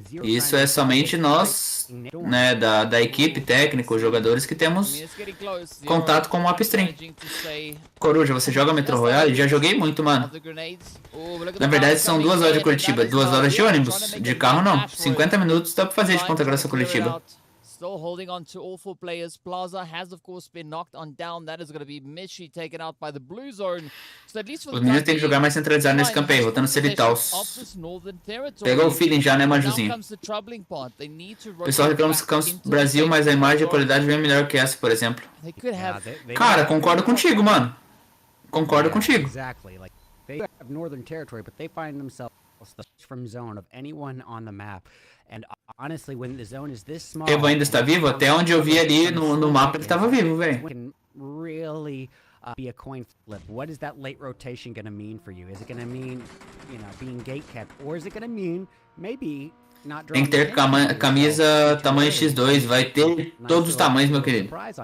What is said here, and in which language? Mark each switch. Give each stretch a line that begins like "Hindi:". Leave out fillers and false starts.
Portuguese: Isso é somente nós, né, da equipe, técnico, jogadores que temos contato com o upstream. Coruja, você joga Metro Royale? Já joguei muito, mano. Na verdade são 2 horas de Curitiba, 2 horas de ônibus, de carro não. 50 minutos dá pra fazer de Ponta Grossa a Curitiba.
English: Still holding on to all 4 players. Plaza has, of course, been knocked on down. That is going to be Mishi taken out by the blue zone. So at least for
Portuguese: os meninos têm que jogar mais centralizado nesse campo aí, voltando Celitaus. Pegou o feeling já, né, Majuzinho? O pessoal reclama dos campos do Brasil, mas a imagem e a qualidade vem melhor que essa, por exemplo. Cara, concordo contigo, mano. Concordo contigo.
English: They have northern territory, but they find themselves from zone of anyone on the map. And honestly, when the zone is this small,
Portuguese: Evo ainda está vivo? Até onde eu vi ali no mapa ele estava vivo, velho.
English: Can really be a coin flip. What is that late rotation going to mean for you? Is it going to mean, you know, being gate kept, or is it going to mean maybe not
Portuguese: Tem que ter camisa tamanho X2, vai ter todos os tamanhos, meu querido.